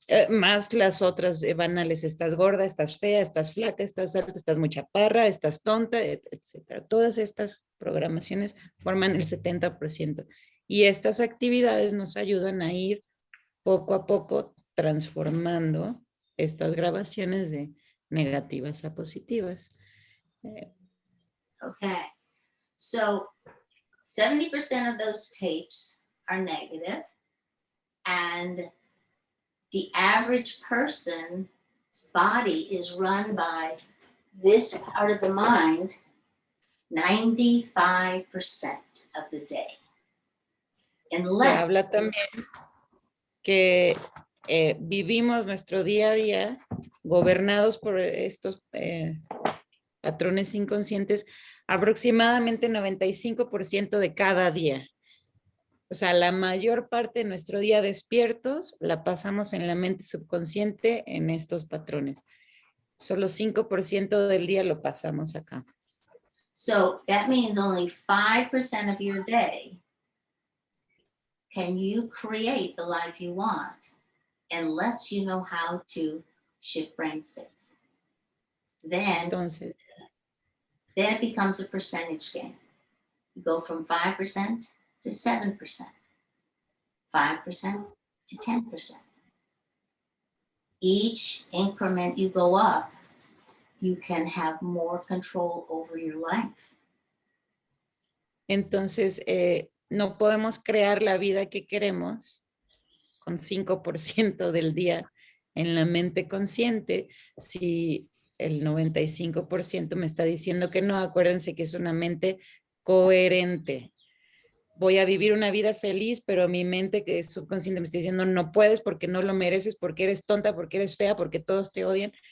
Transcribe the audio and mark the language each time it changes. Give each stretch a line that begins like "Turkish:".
Spanish: Más las otras banales, estás gorda, estás fea, estás flaca, estás alta, estás muy chaparra, estás tonta, etcétera. Todas estas programaciones forman el 70%. Y estas actividades nos ayudan a ir poco a poco transformando estas grabaciones de negativas a positivas.
English: Okay, so 70% of those tapes are negative, and the average person's body is run by this part of the mind 95% of the day. Unless
Spanish: Habla también que vivimos nuestro día a día gobernados por estos patrones inconscientes aproximadamente 95% de cada día. O sea, la mayor parte de nuestro día despiertos la pasamos en la mente subconsciente en estos patrones. Solo 5% del día lo pasamos acá.
English: So that means only 5% of your day can you create the life you want unless you know how to shift brain states. Then it becomes a percentage game. You go from 5% to 7%, 5% to 10%. Each increment you go up, you can have more control over your life.
Spanish: Entonces, no podemos crear la vida que queremos con 5% del día en la mente consciente si el 95% me está diciendo que no. Acuérdense que es una mente coherente. Voy a vivir una vida feliz, pero mi mente que es subconsciente me está diciendo no puedes porque no lo mereces, porque eres tonta, porque eres fea, porque todos te odian.